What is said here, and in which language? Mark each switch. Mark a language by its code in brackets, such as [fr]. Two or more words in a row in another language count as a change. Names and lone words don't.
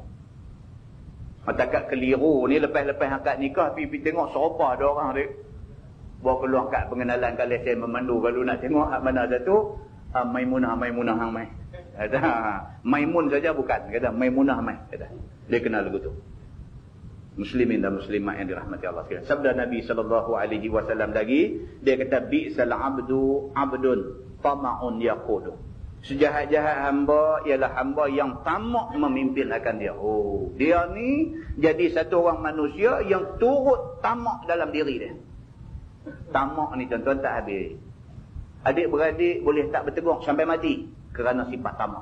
[ms] Matakat keliru ni, lepas-lepas akad nikah pi tengok serupa ada orang dia bawa keluar kat pengenalan kat lesen memandu. Kalau nak tengok hak mana satu, Maimunah hang mai. Kata, Maimun saja bukan. Kata, Maimunah mai. Kata, dia kenal lagu tu. Muslimin dan muslimat yang dirahmati Allah sekalian. Sabda Nabi SAW lagi, dia kata, [ar] بئس العبد عبد طمع يقوده. [ms] Sejahat-jahat hamba ialah hamba yang tamak memimpin akan dia. Oh, dia ni jadi satu orang manusia yang turut tamak dalam diri dia. Tamak ni tuan-tuan tak habis. Adik-beradik boleh tak bertegur sampai mati kerana sifat tamak.